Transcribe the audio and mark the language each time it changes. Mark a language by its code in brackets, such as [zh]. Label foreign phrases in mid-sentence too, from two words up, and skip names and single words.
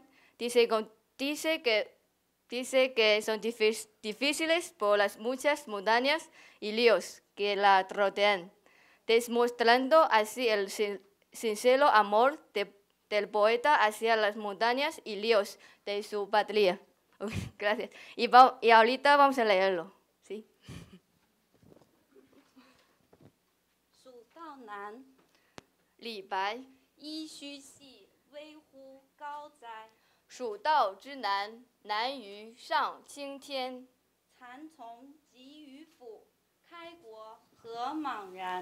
[es] Dice que son difíciles por las muchas montañas y ríos que la rodean, demostrando así el sincero amor del poeta hacia las montañas y ríos de su patria. Gracias. Y ahorita vamos a leerlo. ¿Sí? [zh] 蜀道难，李白。噫吁兮，危乎高哉！蜀道之难，难于上青天。蚕丛及鱼凫，开国何莽然！